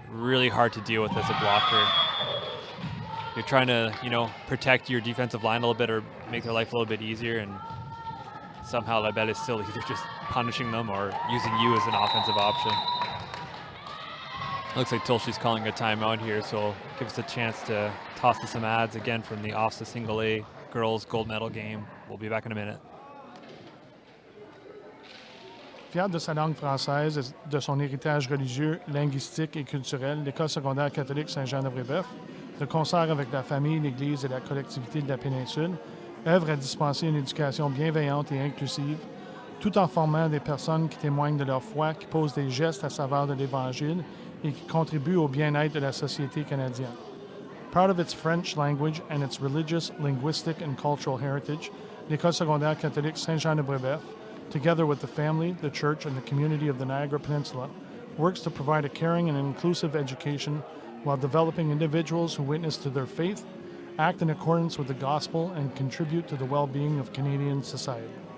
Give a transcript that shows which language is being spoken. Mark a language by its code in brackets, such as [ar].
[en] Really hard to deal with as a blocker. You're trying to, protect your defensive line a little bit or make their life a little bit easier, and somehow Labelle is still either just punishing them or using you as an offensive option. Looks like Tulshi's calling a timeout here, so give us a chance to toss to some ads again from the OFSAA Single A girls gold medal game. We'll be back in a minute. [fr] Fier de sa langue française et de son héritage religieux, linguistique et culturel, l'École secondaire catholique Saint-Jean-de-Brébeuf, de concert avec la famille, l'Église et la collectivité de la péninsule, œuvre à dispenser une éducation bienveillante et inclusive, tout en formant des personnes qui témoignent de leur foi, qui posent des gestes à saveur de l'Évangile et qui contribuent au bien-être de la société canadienne. [en] Proud of its French language and its religious, linguistic, and cultural heritage, l'École secondaire catholique Saint-Jean-de-Brébeuf, together with the family, the church, and the community of the Niagara Peninsula, works to provide a caring and inclusive education while developing individuals who witness to their faith, act in accordance with the gospel, and contribute to the well-being of Canadian society.